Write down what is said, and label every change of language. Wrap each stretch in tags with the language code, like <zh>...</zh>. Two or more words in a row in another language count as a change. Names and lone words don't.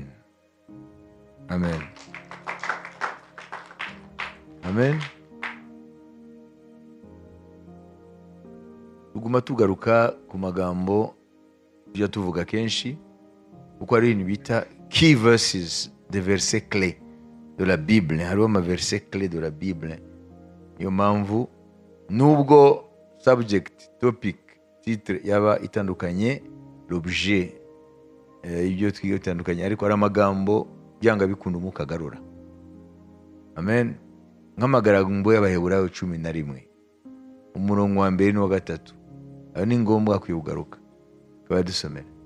<rw>Amen. Amen. Tuguma tugaruka ku magambo tujya tuvuga kenshi, kuko ari ibintu bita</rw> <en>key verses,</en> <fr>des versets clés de la Bible.</fr> <rw>Hariho ama</rw> <fr>versets clés de la Bible.</fr> <rw>Niyo mpamvu nubwo subject, topic, titre yaba itandukanye, l'objet ibyo twiga bitandukanye, ariko ari amagambo byanga bikunda Umwuka agarura. Amen. Nk'amagambo y'Abaheburayo 11 umurongo wa 2 n'uwa 3, ayo ni ngombwa kwibugaruka tukaba dusomera.</rw>